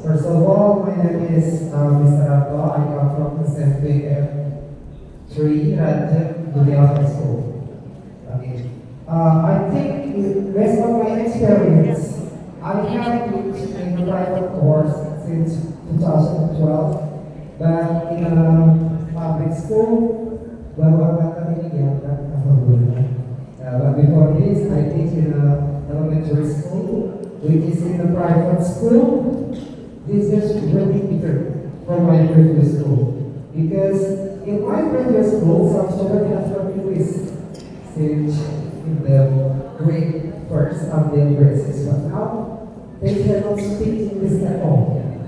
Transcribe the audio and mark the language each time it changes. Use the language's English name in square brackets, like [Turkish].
[English] First of all, my name is Mr. Abdo. I come from SMPF 3 Raja Dunia High School. Okay. I think based on my experience, I have been in the private course since 2012, but in a public school. [Indonesian] Baru angkatan ini diangkat alhamdulillah. [English] But before this, I teach in a elementary school, which is in a private school. This is really different from my previous school because in my previous school, some students have learned English since in the grade first until grade 6, but now they cannot speak English at all.